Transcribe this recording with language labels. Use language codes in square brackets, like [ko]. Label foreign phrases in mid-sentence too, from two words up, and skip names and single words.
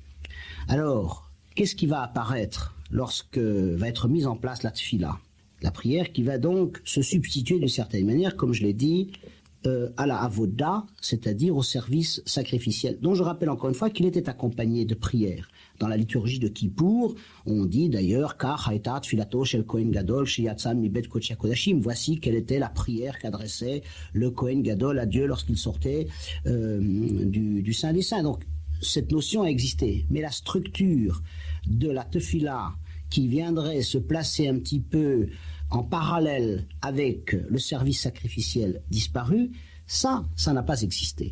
[fr] Alors, qu'est-ce qui va apparaître lorsque va être mise en place la tfila? La prière qui va donc se substituer d'une certaine manière, comme je l'ai dit, à la avoda, c'est-à-dire au service sacrificiel, dont je rappelle encore une fois qu'il était accompagné de prières. Dans la liturgie de Kippour, on dit d'ailleurs [he] כך הייתה תפילתו של כהן גדול שיצא מבית קודש הקדשים. [fr] Voici quelle était la prière qu'adressait le [he] כהן גדול [fr] à Dieu lorsqu'il sortait du Saint des Saints. Donc cette notion a existé, mais la structure de la tefila qui viendrait se placer un petit peu en parallèle avec le service sacrificiel disparu, ça n'a pas existé.